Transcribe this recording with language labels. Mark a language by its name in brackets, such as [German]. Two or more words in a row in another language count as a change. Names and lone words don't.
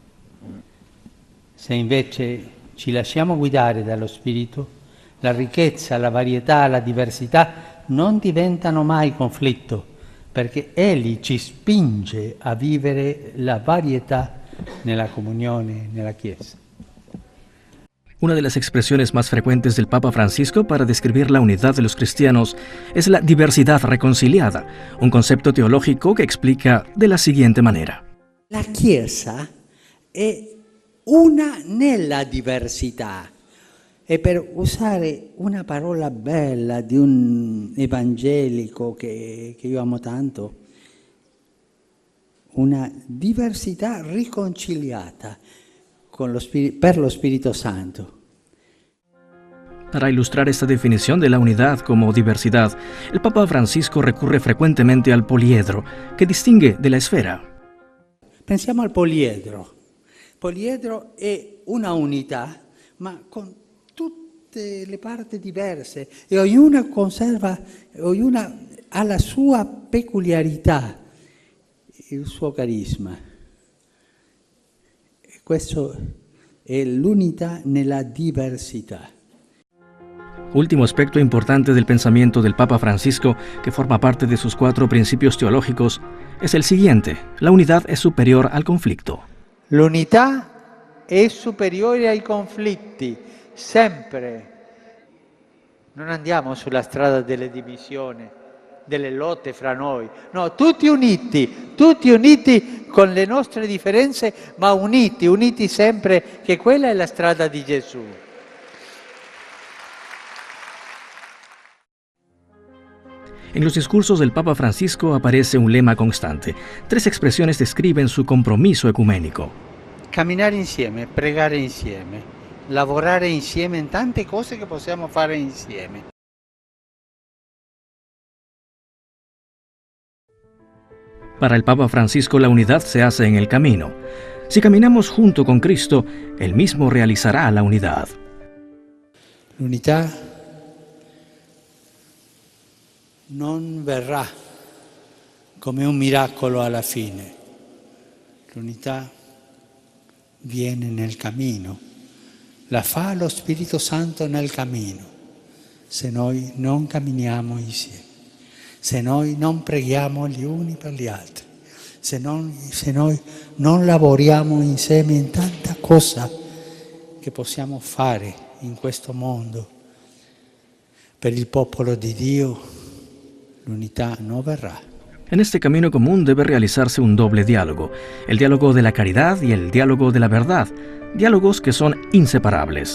[Italian] Se invece ci lasciamo guidare dallo Spirito, la ricchezza, la varietà, la diversità non diventano mai conflitto, perché Egli ci spinge a vivere la varietà nella comunione, nella Chiesa. [Spanish] Una de las expresiones más frecuentes del Papa Francisco para describir la unidad de los cristianos es la diversidad reconciliada, un concepto teológico que explica de la siguiente manera. [Italian] La Chiesa è una nella diversità. E per usare una parola bella di un evangelico che io amo tanto, una diversità riconciliata con per lo Spirito Santo. [Spanish] Para ilustrar esta definición de la unidad como diversidad, el Papa Francisco recurre frecuentemente al poliedro, que distingue de la esfera. [Italian] Pensiamo al poliedro. Poliedro è una unità, ma con tutte le parti diverse e ognuna ha la sua peculiarità, il suo carisma. E questo è l'unità nella diversità. [Spanish] Último aspecto importante del pensamiento del Papa Francisco, que forma parte de sus 4 principios teológicos, es el siguiente: la unidad es superior al conflicto. [Italian] L'unità è superiore ai conflitti, sempre. Non andiamo sulla strada delle divisioni, delle lotte fra noi. No, tutti uniti con le nostre differenze, ma uniti sempre, che quella è la strada di Gesù. [Spanish] En los discursos del Papa Francisco aparece un lema constante. 3 expresiones describen su compromiso ecuménico. [Italian] Camminare insieme, pregare insieme, lavorare insieme in tante cose che possiamo fare insieme. [Spanish] Para el Papa Francisco, la unidad se hace en el camino. Si caminamos junto con Cristo, Él mismo realizará la unidad. [Italian] L'unità non verrà come un miracolo alla fine. L'unità viene nel cammino, la fa lo Spirito Santo nel cammino, se noi non camminiamo insieme, se noi non preghiamo gli uni per gli altri, se noi non lavoriamo insieme in tanta cosa che possiamo fare in questo mondo per il popolo di Dio, l'unità non verrà. [Spanish] En este camino común debe realizarse un doble diálogo, el diálogo de la caridad y el diálogo de la verdad, diálogos que son inseparables.